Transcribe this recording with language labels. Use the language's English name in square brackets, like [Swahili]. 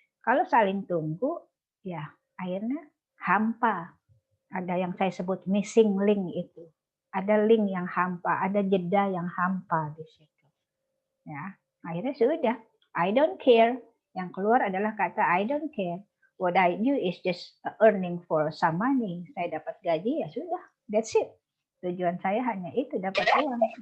[Indonesian] Kalau saling tunggu, ya akhirnya hampa. Ada yang saya sebut missing link itu. Ada link yang hampa, ada jeda yang hampa di situ. Ya, akhirnya sudah. [English] I don't care. [Indonesian] Yang keluar adalah kata [English] I don't care. What I do is just earning for some money. [Indonesian] Saya dapat gaji, ya sudah. [English] That's it. [Indonesian] Tujuan saya hanya itu, dapat uang.